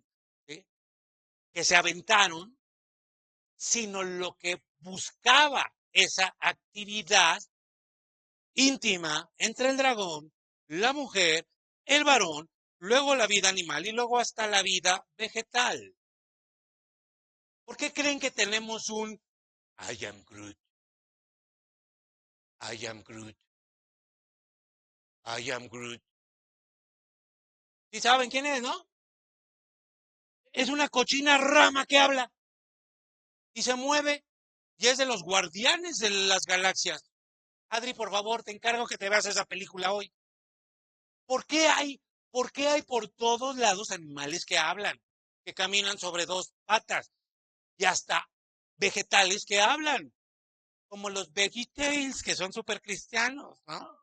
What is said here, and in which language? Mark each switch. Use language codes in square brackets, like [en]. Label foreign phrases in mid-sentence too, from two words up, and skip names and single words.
[es] Que se aventaron, sino lo que buscaba esa actividad íntima entre el dragón, la mujer, el varón, luego la vida animal y luego hasta la vida vegetal. ¿Por qué creen que tenemos un [en] I am Groot? I am Groot. I am Groot. [es] ¿Sí saben quién es, no? Es una cochina rama que habla y se mueve y es de los guardianes de las galaxias. Adri, por favor, te encargo que te veas esa película hoy. ¿Por qué hay, por qué hay por todos lados animales que hablan, que caminan sobre dos patas y hasta vegetales que hablan, como los VeggieTales, que son súper cristianos, ¿no?